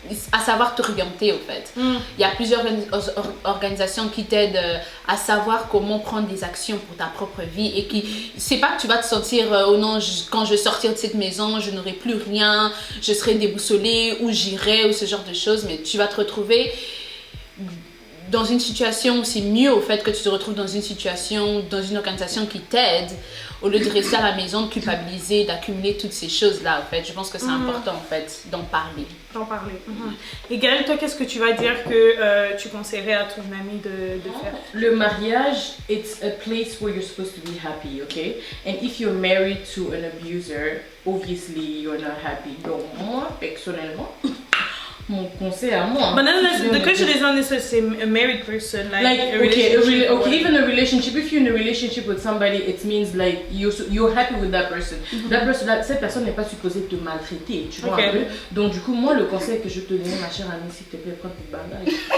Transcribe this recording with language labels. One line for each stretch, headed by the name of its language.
French: à savoir t'orienter au fait. Il y a plusieurs organisations qui t'aident à savoir comment prendre des actions pour ta propre vie et qui, c'est pas que tu vas te sentir oh non, quand je vais sortir de cette maison, je n'aurai plus rien, je serai déboussolée ou j'irai ou ce genre de choses, mais tu vas te retrouver dans une situation où c'est mieux au fait que tu te retrouves dans une situation, dans une organisation qui t'aide au lieu de rester à la maison, de culpabiliser, d'accumuler toutes ces choses-là, en fait. Je pense que c'est important, en fait, d'en parler. Et Gaëlle, toi, qu'est-ce que tu vas dire que tu conseillerais à ton ami de faire?
English: Le mariage, it's a place where you're supposed to be happy, okay? And if you're married to an abuser, obviously you're not happy.
French: Donc, moi, personnellement, mon conseil à moi.
English: But then the question is not necessarily a married person, like a okay, relationship. even a relationship. If you're in a relationship with somebody, it means like you're happy with that person.
French: That person, cette personne n'est pas supposée te maltraiter, tu vois un peu. Donc du coup, moi, le conseil que je te donne, ma chère amie, s'il te plaît, prends tes bagages.